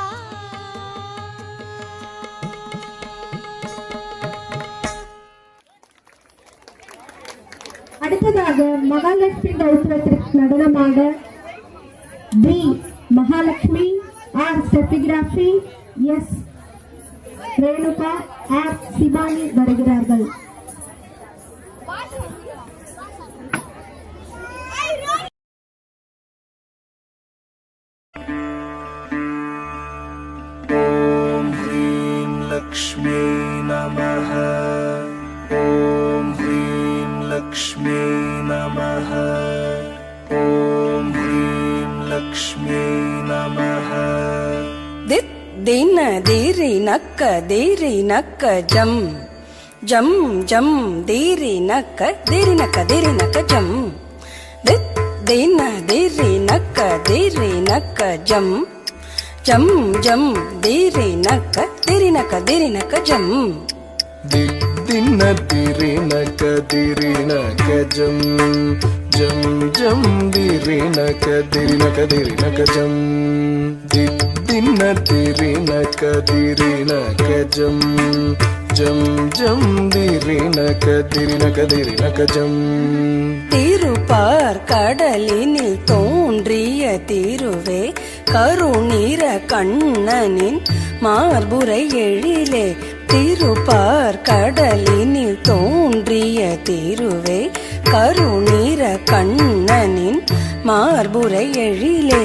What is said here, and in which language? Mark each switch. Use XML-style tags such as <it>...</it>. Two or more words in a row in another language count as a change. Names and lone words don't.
<ta>அடுத்ததாக மகாலட்சுமி கௌரவத்திற்கு நடனமாக பி மகாலட்சுமி ஆர் ஸ்டெபிகிராஃபி எஸ் ரேணுகா ஆர் சிவானி வருகிறார்கள்.</ta> <sa>ॐ ह्रीं लक्ष्मी नमः ॐ ह्रीं लक्ष्मी नमः ॐ ह्रीं लक्ष्मी नमः दित् ದಿನ ದಿರಿ ನಕ್ಕ ಜಂ ಜಂ ಜಂ ದಿರಿ ನಕ್ಕ ಜಂ ದಿನ ದಿರಿ ನಕ್ಕ ಜಂ ಜಂ ಜಂ ದಿರಿ ನಕ್ಕ ಜಂ ದಿನ ದಿರಿ ನಕ ಜಂ ಜಂ ಜಂ ದಿರಿ ನಕ ಜಂ ದಿನ ದಿರಿ ನಕ ಜಂ ಜಂ ಜಂ ದಿರಿ ನಕ ಜಂ</sa> <ta>திருப்பார் கடலினில் தோன்றிய திருவே கருநீர கண்ணனின் மார்புரை எழிலே திருப்பார் கடலினில் தோன்றிய திருவே கருநீர கண்ணனின் மார்புரை எழிலே</ta>